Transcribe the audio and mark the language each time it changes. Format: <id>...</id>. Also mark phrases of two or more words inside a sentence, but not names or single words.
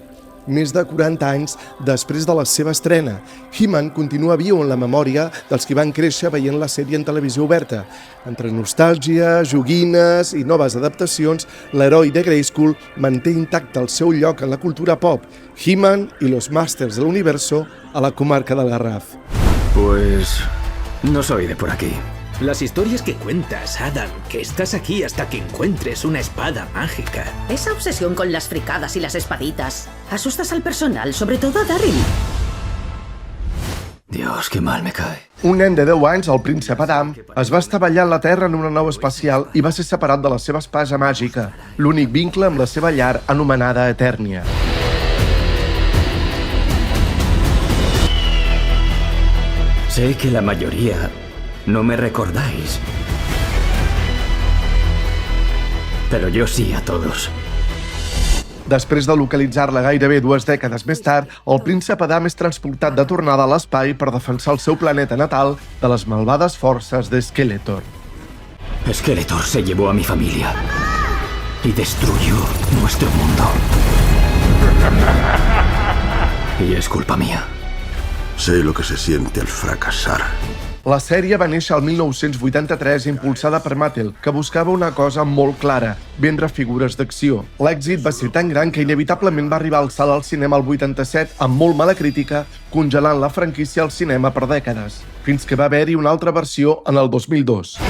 <ca>Més de 40 anys després de la seva estrena, He-Man continua viu en la memòria dels qui van créixer veient la sèrie en televisió oberta. Entre nostàlgia, joguines i noves adaptacions, l'heroi de Grayskull manté intacte el seu lloc en la cultura pop, He-Man y los Masters del Universo a la comarca del Garraf.</ca> <es>Pues no soy de por aquí. Las historias que cuentas, Adam, que estás aquí hasta que encuentres una espada mágica. Esa obsesión con las fricadas y las espaditas. Asustas al personal, sobre todo a Daryl. Dios, que mal me cae.</es> <ca>Un nen de 10 anys, el príncep Adam, es va estavellar en la Terra en una nau espacial i va ser separat de la seva espasa màgica, l'únic vincle amb la seva llar anomenada Eternia.</ca> <es>Sé que la mayoría no me recordáis. Pero yo sí a todos.</es> <ca>Després de localitzar-la gairebé 2 dècades més tard, el príncep Adam és transportat de tornada a l'espai per defensar el seu planeta natal de les malvades forces de Skeletor.</ca> <es>Skeletor se llevó a mi familia y destruyó nuestro mundo. Y es culpa mía. Sé lo que se siente al fracasar.</es> <ca>La sèrie va néixer el 1983 impulsada per Mattel, que buscava una cosa molt clara, vendre figures d'acció. L'èxit va ser tan gran que inevitablement va arribar al salt al cinema el 87 amb molt mala crítica, congelant la franquícia al cinema per dècades, fins que va haver-hi una altra versió en el 2002.</ca>